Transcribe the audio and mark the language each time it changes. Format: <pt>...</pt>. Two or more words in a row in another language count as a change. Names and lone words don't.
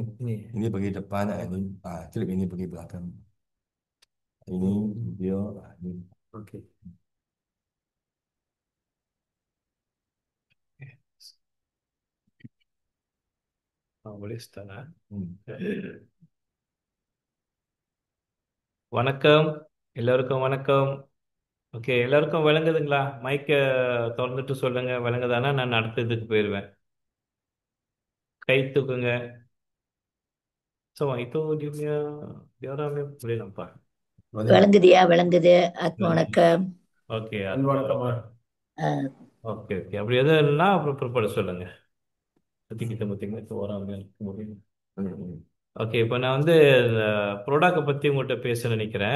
<ms>Ini pergi depan, ini trip ini pergi belakang. Ini video, ini. Okey. Boleh start lah.</ms> <ta>வணக்கம் எல்லாருக்கும் வணக்கம். ஓகே, எல்லாருக்கும் விளங்குதுங்களா? மைக்கை திறந்துட்டு சொல்லுங்க, விளங்குதானா நான் அடுத்ததுக்கு போயிடுவேன். கை தூக்குங்க.</ta> <ms>So, itu dia orangnya boleh nampak.</ms> <ta>விளங்குதியா? விளங்குது. வணக்கம். ஓகே, வணக்கம். ஓகே ஓகே. அப்படி எதுவும் இல்லைன்னா அப்புறம் பிற்பாடு சொல்லுங்க. சுற்றி கிட்ட பார்த்தீங்கன்னா இப்போ வராமல் இருக்க முடியும். ஓகே, இப்போ நான் வந்து ப்ராடக்டை பற்றி உங்கள்கிட்ட பேச நினைக்கிறேன்.</ta>